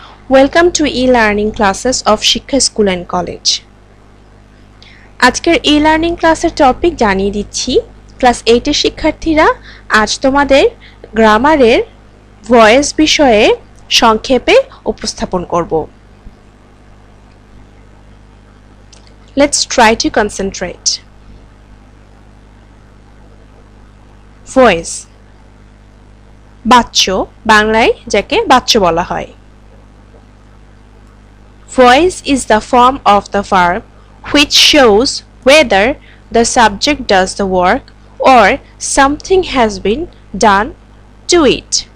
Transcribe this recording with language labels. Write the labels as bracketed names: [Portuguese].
[English] Welcome to e-learning classes of Shiksha school and college. [Bangla] আজকের e-learning ক্লাসের টপিক জানিয়ে দিচ্ছি। ক্লাস 8 এর শিক্ষার্থীরা, আজ তোমাদের গ্রামারের ভয়েস বিষয়ে সংক্ষেপে উপস্থাপন করব। [English] Let's try to concentrate. [Bangla] Voice, বাচ্য, বাংলায় যাকে বাচ্য বলা হয়। [English] Voice is the form of the verb which shows whether the subject does the work or something has been done to it.